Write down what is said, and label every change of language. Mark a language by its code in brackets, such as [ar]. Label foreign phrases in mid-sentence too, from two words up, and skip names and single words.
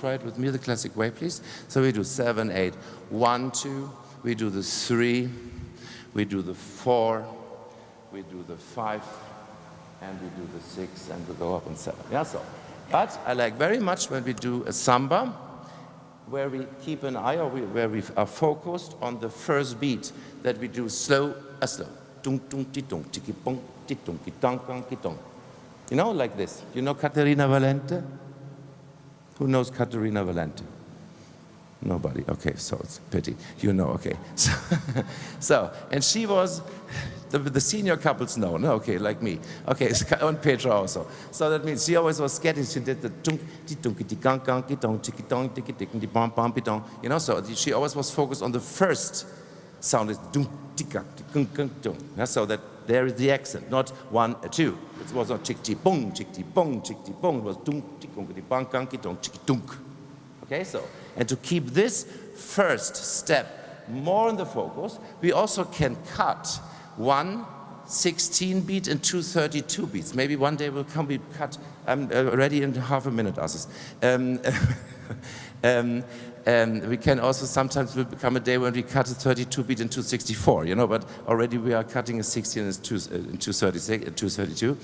[en] Try it with me the classic way, please. So we do 7-8, 1-2, we do the 3, we do the 4, we do the 5, and we do the 6, and we go up on 7. Yeah, so. But I like very much when we do a samba, where we keep an eye, or where we are focused on the first beat, that we do slow, slow. Dung, dung, ti, dung, tiki, bong, ti, dung, ki, dong, dong, ki, dong. You know, like this. You know Caterina Valente? Who knows Caterina Valente? Nobody. Okay, so it's a pity. You know, okay. So and she was, the senior couples know, no? Okay, like me. Okay, and Petra also. So that means she always was getting, she did the tung, ti, tung, ki, ti, gang, gang, ki, dong, tiki, dong, tiki, tiki, bom, bom, pi, dong. You know, so she always was focused on the first sound, is dung, tika, gung, gung, dung. Yeah, so that there is the accent, not 1, 2. It was not chick, ti, bong, chick, ti, bong, chick, ti, bong. It was dung, ti, gung, ti, bang, gang, ki, dong, chick, dunk. Okay, so, and to keep this first step more in the focus, we also can cut 1 16 beat and 2 32 beats. Maybe one day will come, we cut, I'm ready in half a minute, Asis. We can also sometimes will become a day when we cut a 32 beat and 264, you know, but already we are cutting a 16 and 232.